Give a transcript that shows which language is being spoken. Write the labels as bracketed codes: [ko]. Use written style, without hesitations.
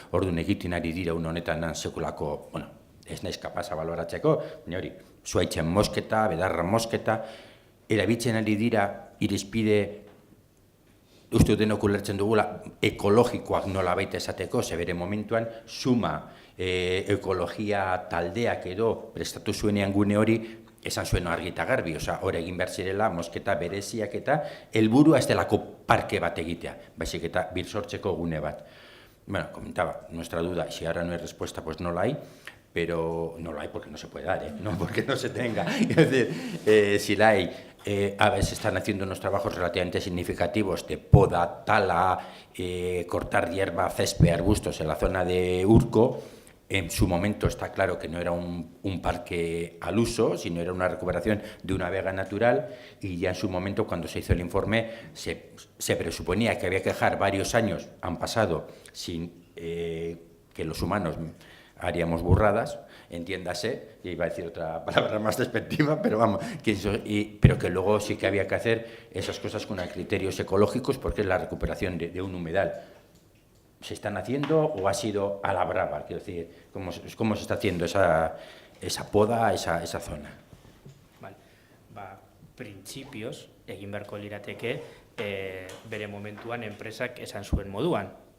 [eu] Orduan egiten ari dira un honetan sekulako, bueno, ez naiz kapasa baloratzeko, baina hori, zuaitzen mosketa, bedarra mosketa, erabiltzen ari dira irizpide, uste denok ulertzen dugula, ekologikoak nolabait esateko, ze bere momentuan suma ekologia taldeak edo prestatu zuenean gune hori, esan zuen argi eta garbi, hor egin behar zirela, mosketa bereziak eta helburua ez delako parke bat egitea, baizik eta birsortzeko gune bat. [es] Bueno, comentaba, nuestra duda, si ahora no hay respuesta, pues no la hay, pero no la hay porque no se puede dar, no porque no se tenga. Es decir, si la hay, a veces están haciendo unos trabajos relativamente significativos de poda, tala, cortar hierba, césped, arbustos en la zona de Urco. En su momento está claro que no era un parque al uso, sino era una recuperación de una vega natural, y ya en su momento, cuando se hizo el informe, se presuponía que había que dejar varios años, han pasado, sin que los humanos haríamos burradas, entiéndase, y iba a decir otra palabra más despectiva, pero vamos, pero que luego sí que había que hacer esas cosas con criterios ecológicos, porque es la recuperación de un humedal. ¿Se están haciendo o ha sido a la brava? Quiero decir, ¿cómo se está haciendo esa poda, esa zona? Vale. [eu] Printzipioz, egin beharko lirateke, bere momentuan enpresak esan zuen moduan.